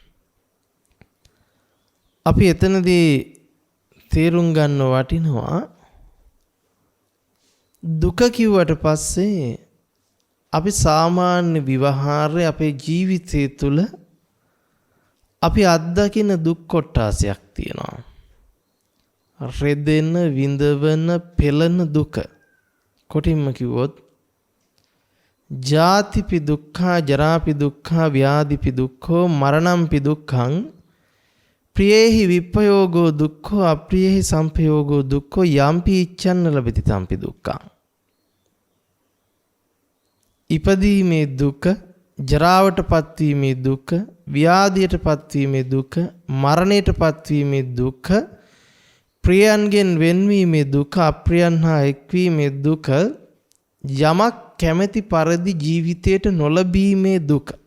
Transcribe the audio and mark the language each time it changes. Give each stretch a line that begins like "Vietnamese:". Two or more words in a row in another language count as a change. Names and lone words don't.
Sinhala: අපි එතනදී තේරුම් ගන්න වටිනවා දුක කිව්වට පස්සේ අපි සාමාන්‍ය විවහාරයේ අපේ ජීවිතය තුළ අපි අත්දකින දුක් කොටාසයක් තියෙනවා. රෙදෙන, විඳවන, පෙළෙන දුක. කොටින්ම කිව්වොත්
Pali: ජාතිපි දුක්ඛා, ජරාපි දුක්ඛා, ව්‍යාධිපි දුක්ඛෝ, මරණම්පි දුක්ඛං, ප්‍රියේහි විප්පයෝගෝ දුක්ඛෝ, අප්‍රියේහි සම්පයෝගෝ දුක්ඛෝ, යම්පි ඉච්ඡන්න ලබති තම්පි දුක්ඛං.
Sinhala: ඉපදීමේ දුක, ජරාවට පත්වීමේ දුක, ව්‍යාධියට පත්වීමේ දුක, මරණයට පත්වීමේ දුක, ප්‍රියයන්ගෙන් වෙන්වීමේ දුක, අප්‍රියයන් හා එක්වීමේ දුක, යමක් කැමැති පරිදි ජීවිතයට නොලැබීමේ දුක.